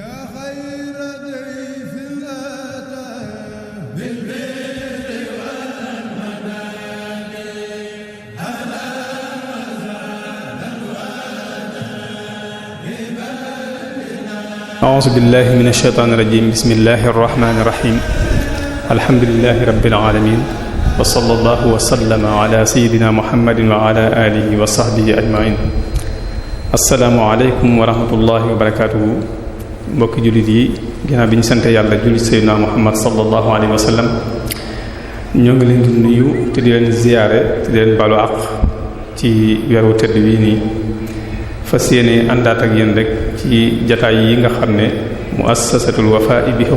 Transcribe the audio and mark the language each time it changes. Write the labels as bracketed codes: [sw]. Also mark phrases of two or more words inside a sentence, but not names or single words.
[ar] أعوذ بالله من الشيطان الرجيم بسم الله الرحمن الرحيم الحمد لله رب العالمين وصلى الله وسلم على سيدنا محمد وعلى آله وصحبه أجمعين. السلام عليكم ورحمة الله وبركاته. [wo] mbokki jullit yi ginnaaw bi ñu sante yàlla julli [ar] سيدنا محمد صلى الله عليه وسلم [wo] ñoo ngi leen di nuyu te di leen ziyaare te di leen balu àq ci weeru tedd wi nii fas yéene àndaat ak yéen rek ci jataay yi nga xam ne muassasatul Wafa bi